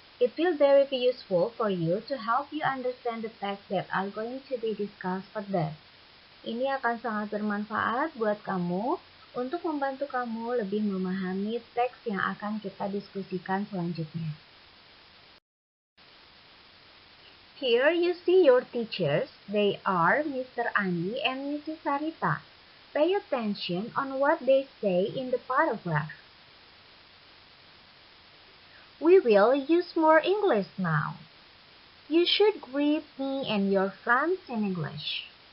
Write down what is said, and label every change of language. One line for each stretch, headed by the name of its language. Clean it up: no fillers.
English: It will very be useful for you to help you understand the text that are going to be discussed further.
Indonesian: Ini akan sangat bermanfaat buat kamu untuk membantu kamu lebih memahami teks yang akan kita diskusikan selanjutnya.
English: Here you see your teachers. They are Mr. Andi and Mrs. Sarita. Pay attention on what they say in the paragraph. We will use more English now. You should greet me and your friends in English.